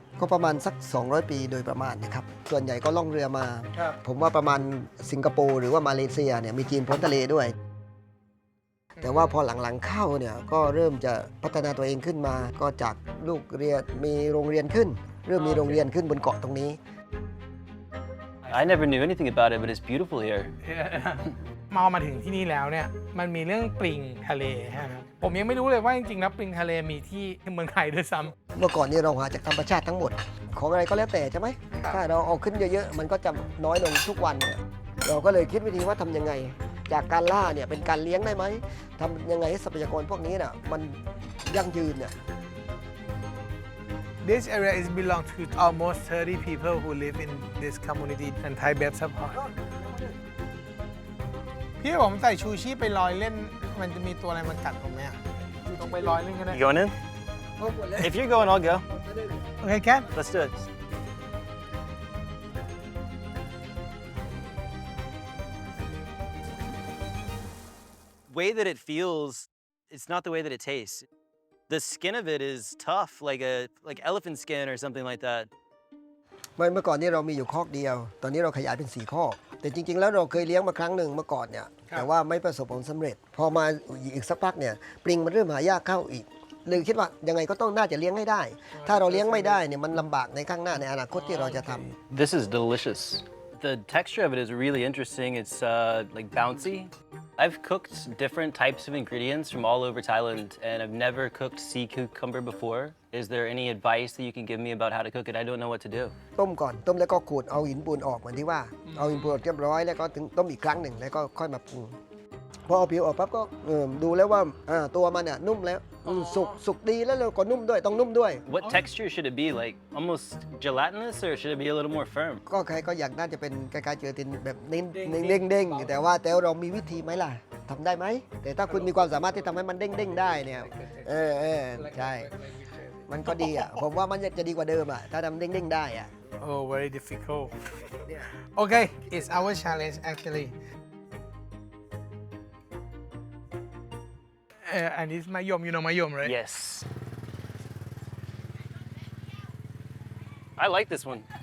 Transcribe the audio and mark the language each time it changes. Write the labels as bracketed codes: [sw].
[th] ก็ประมาณสัก200 ปีโดยประมาณนะครับส่วนใหญ่ก็ล่องเรือมา ครับ ผมว่าประมาณสิงคโปร์หรือว่ามาเลเซียเนี่ยมีจีนพ้นทะเลด้วย แต่ว่าพอหลังๆเข้าเนี่ยก็เริ่มจะพัฒนาตัวเองขึ้นมาก็จากลูกเรียนมีโรงเรียนขึ้น เริ่มมีโรงเรียนขึ้นบนเกาะตรงนี้ [en] I never knew anything about it, but it's beautiful here. [th] มาถึงที่นี่แล้วเนี่ยมันมีเรื่องปลิงทะเลครับผมยังไม่รู้เลยว่าจริงๆแล้วปลิงทะเลมีที่เมืองไทยด้วยซ้ำ เมื่อก่อนนี้เราหาจากธรรมชาติทั้งหมด ของอะไรก็แล้วแต่ใช่ไหม ครับ ถ้าเราเอาขึ้นเยอะๆมันก็จะน้อยลงทุกวันเนี่ยเราก็เลยคิดวิธีว่าทำยังไง จากการล่าเนี่ยเป็นการเลี้ยงได้ไหมทำยังไงให้ทรัพยากรพวกนี้น่ะมันยั่งยืนเนี่ย [en] This area is belong to almost 30 people who live in this community and Thai Bib support [th] พี่ผมใส่ชูชีพไปลอยเล่นมันจะมีตัวอะไรมันกัดผมไหมอ่ะลงไปลอยเล่นกันได้ [en] You going in? If you're going, I'll go. [th] โอเคแค่ [en] Let's do it. Way that it feels, it's not the way that it tastes. The skin of it is tough, like elephant skin or something like that. [th] เมื่อก่อนนี้เรามีอยู่คอกเดียว ตอนนี้เราขยายเป็น4 คอก แต่จริงๆแล้วเราเคยเลี้ยงมาครั้งหนึ่งเมื่อก่อนเนี่ย แต่ว่าไม่ประสบผลสำเร็จ พอมาอีกสักพักเนี่ยปลิงมันเริ่มหายากเข้าอีกเลยคิดว่ายังไงก็ต้องน่าจะเลี้ยงให้ได้ ถ้าเราเลี้ยงไม่ได้เนี่ยมันลำบากในข้างหน้าในอนาคตที่เราจะทำ [en] This is delicious. The texture of it is really interesting. It's like bouncy. I've cooked different types of ingredients from all over Thailand, and I've never cooked sea cucumber before. Is there any advice that you can give me about how to cook it? I don't know what to do. [th] ต้มก่อนต้มแล้วก็ขูดเอาหินปูนออกเหมือนที่ว่าเอาหินปูนออกเรียบร้อยแล้วก็ถึงต้มอีกครั้งหนึ่งแล้วก็ค่อยมาปรุงพอเอาผิวออกปั๊บก็ดูแล้วว่าตัวมันเนี่ยนุ่มแล้วสุกดีแล้วเราก็นุ่มด้วยต้องนุ่มด้วย [en] What texture should it be? Like almost gelatinous, or should it be a little more firm? [th] ก็ใครก็อยากน่าจะเป็นคล้ายๆเจลาตินแบบเด้งๆแต่ว่าเรามีวิธีไหมล่ะทำได้ไหมแต่ถ้าคุณมีความสามารถที่ทำให้มันเด้งๆได้เนี่ยใช่มันก็ดีอ่ะผมว่ามันจะดีกว่าเดิมอ่ะถ้าทำเด้งๆได้อ่ะ [en] Oh very difficult Okay it's our challenge actually and this มะยม you know มะยม right Yes. I like this one.